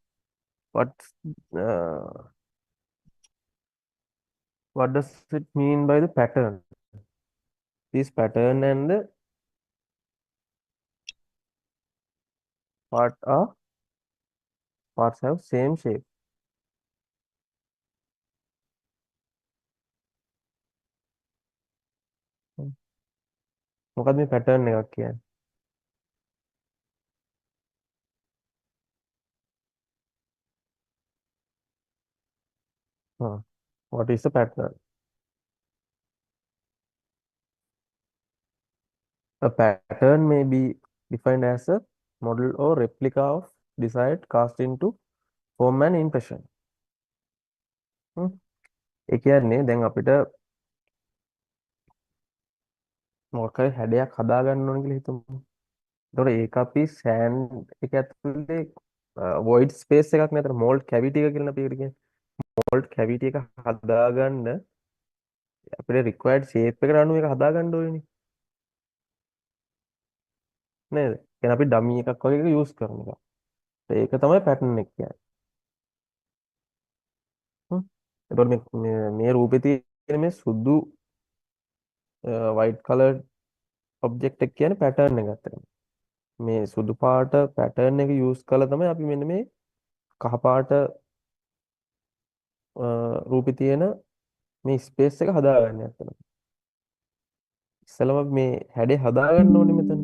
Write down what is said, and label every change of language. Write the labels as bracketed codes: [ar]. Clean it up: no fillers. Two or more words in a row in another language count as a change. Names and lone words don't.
[en] What uh, what does it mean by the pattern? This pattern and the part are parts have same shape. [si] මොකද මේ pattern එකක් කියන්නේ? [en] What is the pattern? A pattern may be defined as a model or replica of desired cast into form and impression. [si] ඒ කියන්නේ දැන් අපිට මොකක් හරි හැඩයක් හදා ගන්න ඕන කියලා හිතමු. එතකොට ඒක අපි සෑන්ඩ් එක ඇතුලේ [en] void space [si] එකක් නේද? [en] mold cavity [si] එක කියලා අපි ඒකට කියන්නේ. [en] mold cavity [si] එක හදාගන්න අපිට [en] required shape [si] එකට අනුව ඒක හදාගන්න ඕනේ නේද? එහෙනම් අපි dummy එකක් වගේ එක use කරන එක. ඒක තමයි pattern එක කියන්නේ. එතකොට මේ රූපේ තියෙන මේ සුදු [en] white colored object [si] එක කියන්නේ pattern එක ඇත්තටම. මේ සුදු පාට pattern එක use කළා තමයි අපි මෙන්න මේ කහ පාට රූපේ තියෙන මේ ස්පේස් එක හදාගන්නේ ඇත්තටම. ඉස්සෙල්ලාම මේ හැඩේ හදාගන්න ඕනේ මෙතන.